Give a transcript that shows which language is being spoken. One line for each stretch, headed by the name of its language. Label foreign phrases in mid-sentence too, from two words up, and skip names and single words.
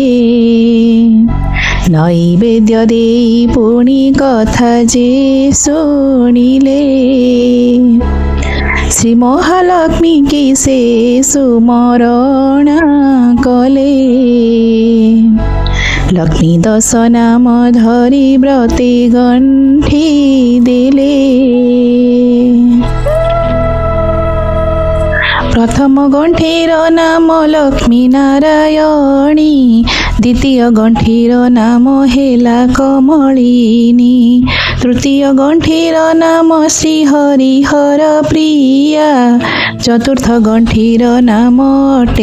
Odia: ନୈବେଦ୍ୟ ଦେଇ ପୁଣି କଥା ଯେ ଶୁଣିଲେ ଶ୍ରୀ ମହାଲକ୍ଷ୍ମୀ କି ସେ ସୁମରଣ କଲେ ଲକ୍ଷ୍ମୀ ଦଶ ନାମ ଧରି ବ୍ରତେ ଗଣ୍ଠି ଦେଲେ ପ୍ରଥମ ଗଣ୍ଠିର ନାମ ଲକ୍ଷ୍ମୀ ନାରାୟଣୀ ଦ୍ୱିତୀୟ ଗଣ୍ଠିର ନାମ ହେଲା କମଳିନୀ ତୃତୀୟ ଗଣ୍ଠିର ନାମ ଶ୍ରୀ ହରିହର ପ୍ରିୟା ଚତୁର୍ଥ ଗଣ୍ଠିର ନାମ ଅଟେ